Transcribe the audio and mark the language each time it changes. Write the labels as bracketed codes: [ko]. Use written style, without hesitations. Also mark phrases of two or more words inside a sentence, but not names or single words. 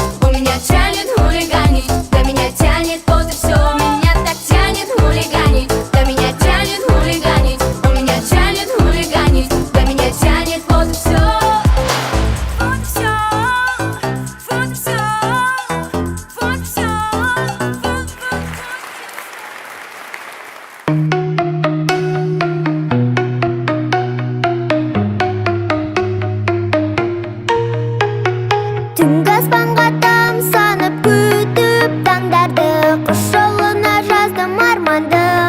[ru] У меня тянет хулиганить, да меня тянет, вот и все. Меня так тянет хулиганить, да меня тянет хулиганить. У меня тянет хулиганить, да меня тянет, вот и все. Вот и все, вот и все, вот и все, вот. [kk] Түнгі аспанға тамсанып күтіп таңдарды, құс жолына жаздым арманды.